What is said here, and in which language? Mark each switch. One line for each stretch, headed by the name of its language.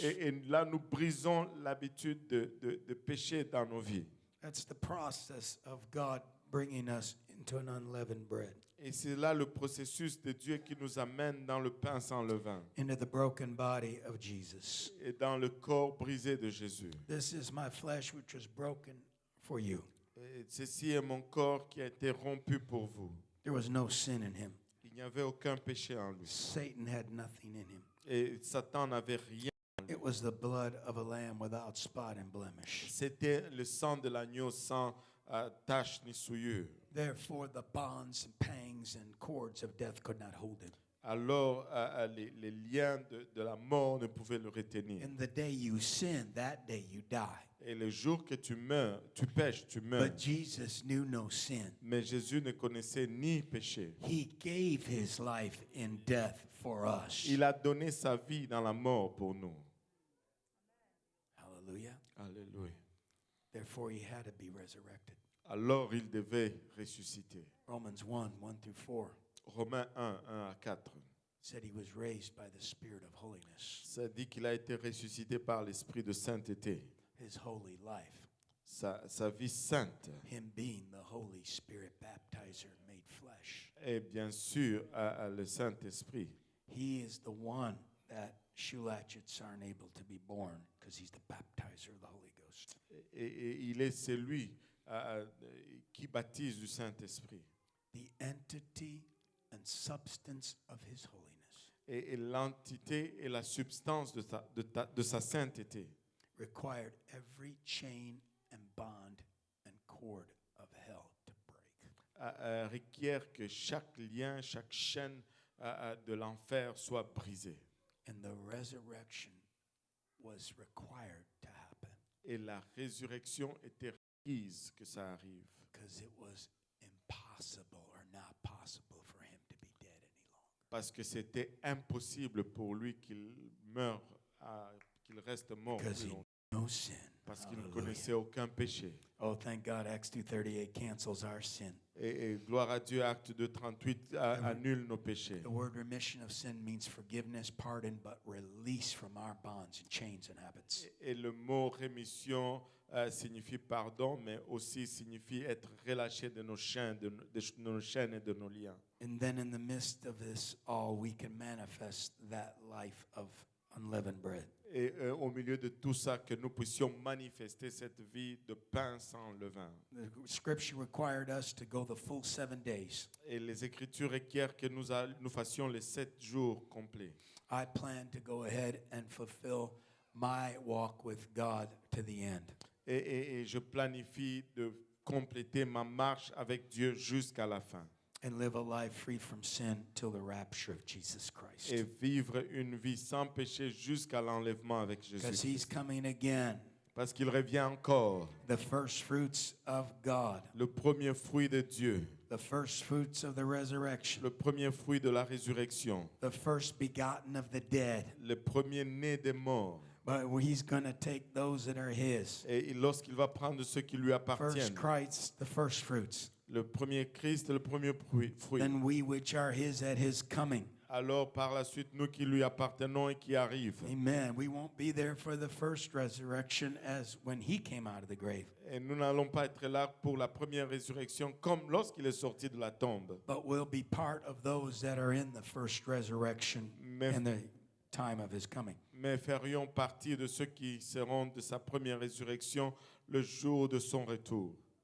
French: Et là, nous brisons l'habitude de pécher dans nos vies.
English: That's the process of God bringing us into an unleavened bread,
French: Et c'est là le processus de Dieu qui nous amène dans le pain sans levain
English: into the broken body of Jesus.
French: et dans le corps brisé de Jésus.
English: This is my flesh which was broken for you.
French: Et ceci est mon corps qui a été rompu pour vous.
English: There was no sin in him.
French: Il n'y avait aucun péché en lui.
English: Satan had nothing in him.
French: Et Satan n'avait rien.
English: It was the blood of a lamb without spot and blemish.
French: C'était le sang de l'agneau sans tache ni souillure.
English: Therefore, the bonds and pangs and cords of death could not hold him.
French: Alors les liens de la mort ne pouvaient le retenir.
English: In the day you sin, that day you die.
French: Et le jour que tu meurs, tu pèches, tu meurs.
English: But Jesus knew no sin.
French: Mais Jésus ne connaissait ni péché.
English: He gave his life in death for us.
French: Il a donné sa vie dans la mort pour nous.
English: Hallelujah.
French: Alléluia.
English: Therefore, he had to be resurrected.
French: Alors il devait ressusciter.
English: Romans 1:1-4
French: Romains 1, 1 à 4.
English: said he was raised by the Spirit of holiness.
French: Ça dit qu'il a été ressuscité par l'esprit de sainteté.
English: His holy life,
French: Sa vie sainte.
English: him being the Holy Spirit baptizer made flesh.
French: Et bien sûr, le Saint-Esprit.
English: He is the one that shoe latchets aren't able to be born because he's the baptizer of the Holy Ghost. Ghost.
French: Et il est celui qui baptise du Saint-Esprit.
English: The entity and substance of his holiness.
French: Et l'entité et la substance de sa sainteté
English: Required every chain and bond and cord of hell to break.
French: Requiert que chaque lien, chaque chaîne de l'enfer soit brisée.
English: And the resurrection was required to happen.
French: Et la résurrection était requise que ça arrive.
English: Because it was impossible or not possible for him to be dead any longer.
French: Parce que c'était impossible pour lui qu'il meure, qu'il reste mort
English: Because
French: plus
English: he
French: longtemps.
English: no sin.
French: Parce qu'il ne
English: Hallelujah.
French: connaissait aucun péché.
English: Oh, thank God, Acts 2:38 cancels our sin.
French: Et gloire à Dieu, Acte 2:38 annule nos péchés.
English: The word remission of sin means forgiveness, pardon, but release from our bonds and chains and habits.
French: Et le mot rémission signifie pardon, mais aussi signifie être relâché de nos chaînes, de nos chaînes et de nos liens.
English: And then in the midst of this all, we can manifest that life of unleavened bread.
French: Et au milieu de tout ça, que nous puissions manifester cette vie de pain sans levain.
English: The scripture required us to go the full 7 days.
French: Et les Écritures requièrent que nous fassions les 7 jours complets.
English: I plan to go ahead and fulfill my walk with God to the end.
French: Et je planifie de compléter ma marche avec Dieu jusqu'à la fin.
English: And live a life free from sin till the rapture of Jesus Christ.
French: Et vivre une vie sans péché jusqu'à l'enlèvement avec
English: Because
French: Jésus.
English: he's coming again.
French: Parce qu'il revient encore.
English: The first fruits of God.
French: Le premier fruit de Dieu.
English: The first fruits of the resurrection.
French: Le premier fruit de la résurrection.
English: The first begotten of the dead.
French: Le premier né des morts.
English: But he's going to take those that are his.
French: Et lorsqu'il va prendre ceux qui lui
English: First
French: appartiennent.
English: Christ, the first fruits.
French: Le premier Christ, le premier fruit.
English: Then we which are his at his coming.
French: Alors par la suite, nous qui lui appartenons et qui arrivent.
English: Amen. We won't be there for the first resurrection as when he came out of the grave.
French: Et nous n'allons pas être là pour la première résurrection comme lorsqu'il est sorti de la tombe.
English: But we'll be part of those that are in the first resurrection in the time of his coming.
French: Mais ferions partie de ceux qui seront de sa première résurrection le jour de son retour.